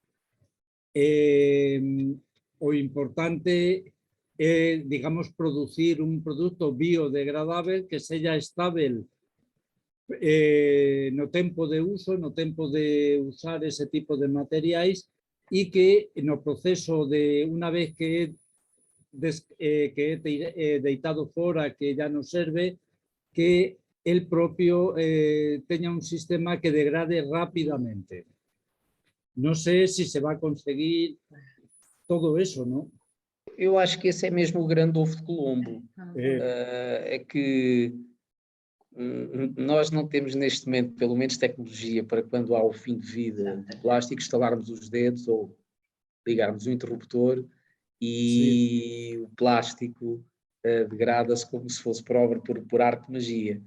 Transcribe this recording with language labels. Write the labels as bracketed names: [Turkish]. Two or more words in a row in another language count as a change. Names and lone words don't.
[Galician] O importante é, digamos, producir un produto biodegradável que seja estável no tempo de uso, no tempo de usar ese tipo de materiais, e que no proceso de, unha vez que é deitado fora, que ya non serve, que el propio teña un sistema que degrade rápidamente. Non sei se se vai conseguir todo eso, non? [Portuguese] Eu acho que esse é mesmo o grande ovo de Colombo. É que nós não temos neste momento, pelo menos, tecnologia para quando há o fim de vida do plástico, estalarmos os dedos ou ligarmos o interruptor e o plástico degrada-se como se fosse por obra, por arte de magia.